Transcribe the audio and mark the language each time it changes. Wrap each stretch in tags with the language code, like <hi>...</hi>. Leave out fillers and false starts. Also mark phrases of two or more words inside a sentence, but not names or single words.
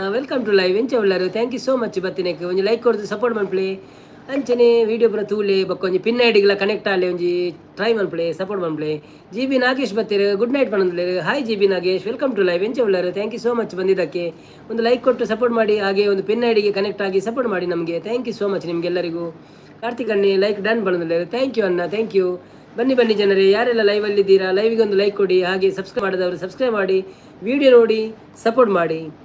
<en>welcome to live</en> <tcy>ಎಂಚ ಉಳ್ಳಾರು</tcy> <en>thank you so much</en> <tcy>ಬರ್ತೀನಿ ಒಂಜಿ ಲೈಕ್ ಕೊಡ್ದು ಸಪೋರ್ಟ್ ಮಾಡ್ಪ್ಲಿ ಅಂಚನೆ ವೀಡಿಯೋ ಪುರ ತೂಲೆ ಬಕ್ಕ ಒಂಜಿ ಪಿನ್ ಐಡಿಗೆಲ್ಲ ಕನೆಕ್ಟ್ ಆಗಲಿ ಒಂಜಿ ಟ್ರೈ ಮಾಡ್ಪ್ಲಿ ಸಪೋರ್ಟ್ ಮಾಡ್ಪ್ಲಿ</tcy> <kn>ಜಿ ಬಿ ನಾಗೇಶ್ ಬರ್ತೀರಿ</kn> <en>good night</en> <kn>ಬಂದಿಲ್ಲ ಹಾಯ್ ಜಿ ಬಿ ನಾಗೇಶ್</kn> <en>welcome to live</en> <tcy>ಎಂಚ ಉಳ್ಳಾರು</tcy> <en>thank you so much</en> <kn>ಬಂದಿದ್ದಕ್ಕೆ ಒಂದು ಲೈಕ್ ಕೊಟ್ಟು ಸಪೋರ್ಟ್ ಮಾಡಿ ಹಾಗೆ ಒಂದು ಪಿನ್ ಐಡಿಗೆ ಕನೆಕ್ಟ್ ಆಗಿ ಸಪೋರ್ಟ್ ಮಾಡಿ ನಮಗೆ</kn> <en>thank you so much</en> <kn>ನಿಮಗೆಲ್ಲರಿಗೂ ಕಾರ್ತಿಕ್ ಅಣ್ಣಿ</kn> <en>like done</en> <kn>ಬಂದಿಲ್ಲ</kn> <en>thank you</en> <kn>ಅಣ್ಣ</kn> <en>thank you</en> <kn>ಬನ್ನಿ ಜನರೇ ಯಾರೆಲ್ಲ ಲೈವಲ್ಲಿದ್ದೀರಾ ಲೈವ್ಗೆ ಒಂದು ಲೈಕ್ ಕೊಡಿ ಹಾಗೆ ಸಬ್ಸ್ಕ್ರೈಬ್ ಮಾಡಿದವರು ಸಬ್ಸ್ಕ್ರೈಬ್ ಮಾಡಿ ವಿಡಿಯೋ ನೋಡಿ ಸಪೋರ್ಟ್ ಮಾಡಿ</kn>